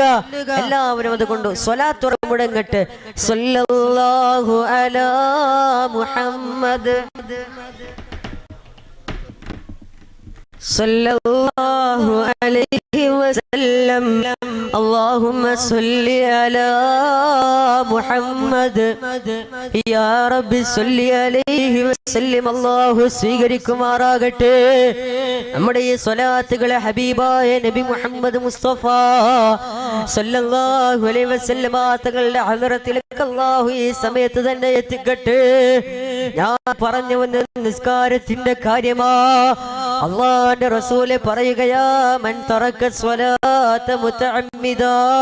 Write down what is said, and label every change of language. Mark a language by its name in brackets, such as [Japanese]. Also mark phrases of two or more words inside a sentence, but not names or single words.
[Malayalam] എല്ലാവരും അതുകൊണ്ട് സ്വലാത്ത് ഉറക്കം മുടങ്ങട്ടെ. [Arabic] صلى الله على محمد صلى الله عليه وسلم الله اللهم صل على محمد يا رب صل عليه وسلم [Malayalam] അല്ലാഹു സ്വീകരിക്കുമാറാകട്ടെ നമ്മുടെ ഈ സ്വലാത്തുകളെ ഹബീബായ നബി മുഹമ്മദ് മുസ്തഫ [Arabic] صلى الله عليه وسلم [Malayalam] തങ്ങളുടെ ഹളറത്തിലേക്ക് അല്ലാഹു ഈ സമയത്ത് തന്നെ എത്തിക്കട്ടെ ഞാൻ പറഞ്ഞു വന്ന നിസ്കാരത്തിന്റെ കാര്യമാ അല്ലാഹുവിന്റെ റസൂൽ പറയുകയാ [Arabic] من ترك الصلاة متعمدا